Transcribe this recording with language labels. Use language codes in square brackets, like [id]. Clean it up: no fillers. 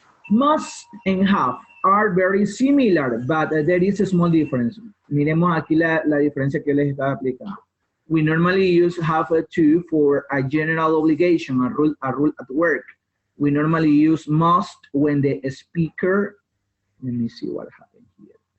[en] Must and have are very similar, but there is a small difference. [es] Miremos aquí la diferencia que les estaba aplicando. [en] We normally use have to for a general obligation, a rule at work. We normally use must when the speaker, let me see what happened here.